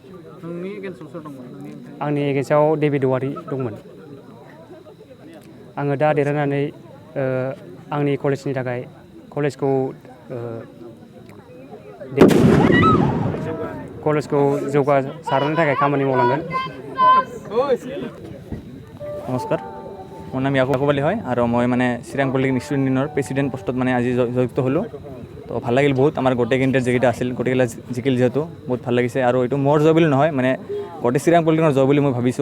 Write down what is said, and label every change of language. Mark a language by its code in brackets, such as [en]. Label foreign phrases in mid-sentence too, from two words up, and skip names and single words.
[brx] आंनि एगेन्स्टआव डेभिड औवारि दंमोन। आङो दा देरहानानै आंनि कलेजनि थाखाय कलेजखौ जौगासारनो थाखाय खामानि मावलांगोन। [as] নমস্কাৰ, মোৰ নাম ইয়াকুব আলী হয় আৰু মই মানে চিৰাং পলিটেকনিক ষ্টুডেণ্ট ইউনিয়নৰ প্ৰেচিডেণ্ট পোষ্টত মানে আজি জড়িত হ'লোঁ। তো ভাল লাগিল বহুত। আমাৰ গোটেই কেণ্ডিডেট যিকেইটা আছিল গোটেইকেইটা জিকিল, যিহেতু বহুত ভাল লাগিছে। আৰু এইটো মোৰ জয় বুলি নহয়, মানে গোটেই চিৰাং পলিটেকনিকৰ জয় বুলি মই ভাবিছোঁ।